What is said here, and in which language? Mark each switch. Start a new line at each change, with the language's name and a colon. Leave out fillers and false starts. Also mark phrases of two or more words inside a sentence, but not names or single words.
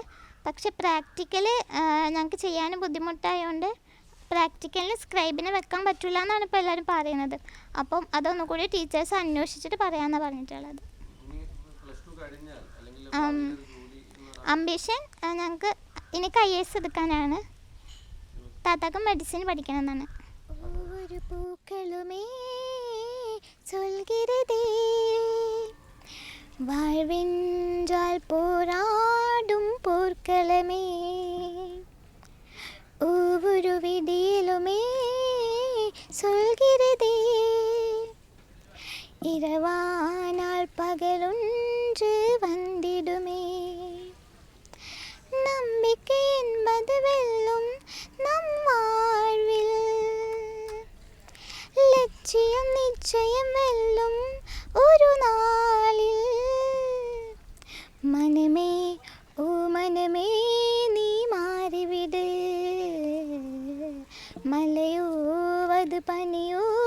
Malayalam: പക്ഷെ പ്രാക്ടിക്കൽ ഞങ്ങൾക്ക് ചെയ്യാൻ ബുദ്ധിമുട്ടായതുകൊണ്ട് പ്രാക്ടിക്കലിന് സ്ക്രൈബിന് വെക്കാൻ പറ്റില്ല എന്നാണ് ഇപ്പോൾ എല്ലാവരും പറയുന്നത്. അപ്പം അതൊന്നുകൂടി ടീച്ചേഴ്സ് അന്വേഷിച്ചിട്ട് പറയാമെന്നാണ് പറഞ്ഞിട്ടുള്ളത്. അംബിഷൻ ഞങ്ങൾക്ക് എനിക്ക് IAS എടുക്കാനാണ്. താത്താക്ക് മെഡിസിൻ പഠിക്കണമെന്നാണ്. ഒരു പൂക്കളുമേ
Tamil: சொல்கிறதே வாழ்வென்றால் போராடும் போர்க்களமே ஒவ்வொரு விடியலுமே சொல்கிறதே இரவானால் பகலொன்று வந்திடுமே நம்பிக்கை என்பது வெல்லும் நம் வாழ்வில் லட்சியம் நிச்சயம் வெல்லும் ஒரு நாளில்
Malayalam: മനമേ ഓ മനമേ നീ മാറിവിട് മലയോ അത് പനിയോ